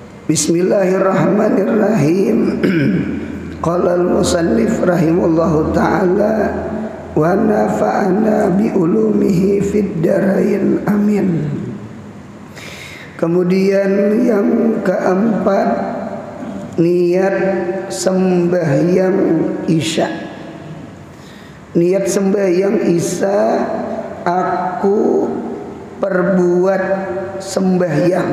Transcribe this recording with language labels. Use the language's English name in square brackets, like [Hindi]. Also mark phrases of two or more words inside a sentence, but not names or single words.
[Arabic] بسم الله الرحمن الرحيم. قال المصنف رحمه الله تعالى ونفعنا بعلومه في الدارين آمين. [Malay] Kemudian yang keempat, niat sembahyang Isya. Niat sembahyang Isya, aku perbuat sembahyang.